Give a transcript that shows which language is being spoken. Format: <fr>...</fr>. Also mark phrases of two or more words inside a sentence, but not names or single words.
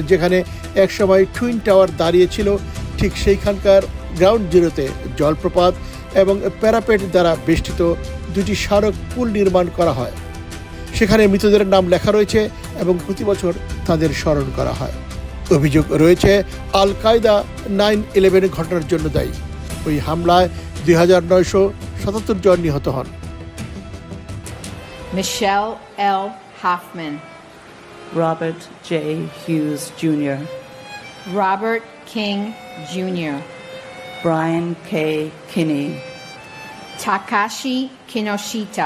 <bn>যেখানে একসময় টুইন টাওয়ার দাঁড়িয়েছিল, ঠিক সেইখানকার গ্রাউন্ড জিরোতে জলপ্রপাত এবং প্যারাপেট দ্বারা বেষ্টিত দুটি স্মারক পুল নির্মাণ করা হয়। সেখানে মৃতদের নাম লেখা রয়েছে এবং প্রতি বছর তাদের স্মরণ করা হয়। অভিযোগ রয়েছে আল কায়দা 9/11 ঘটনার জন্য দায়ী। ওই হামলায় 2977 জন নিহত হন। Michelle L. Hoffman, Robert J. Hughes Jr., Robert King Jr., Brian K. Kinney, Takashi Kinoshita,</bn>